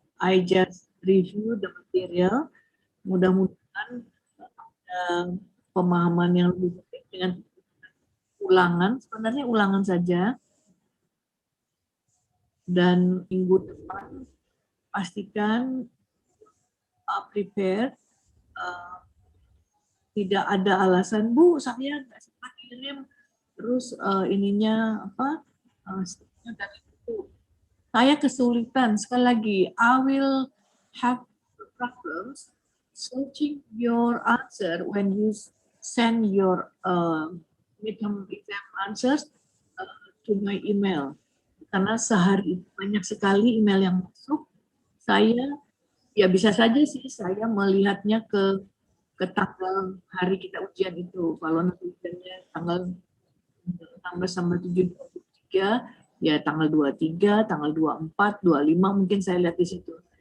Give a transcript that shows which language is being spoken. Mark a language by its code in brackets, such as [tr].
[en] I just review the material. [id] Mudah-mudahan pemahaman yang lebih baik dengan ulangan. Sebenarnya ulangan saja. Dan minggu depan pastikan prepare. Tidak ada alasan, Bu, saya nggak sempat kirim. Terus ininya apa? Dari itu. Saya kesulitan. Sekali lagi, [en] I will have problems searching your answer when you send your midterm exam answers to my email. [id] Karena sehari banyak sekali email yang masuk. Saya ya bisa saja sih saya melihatnya ke tanggal hari kita ujian itu. Kalau nanti ujiannya tanggal 16 sampai 7, 23, ya tanggal 23, tanggal 24, 25 mungkin saya lihat di situ.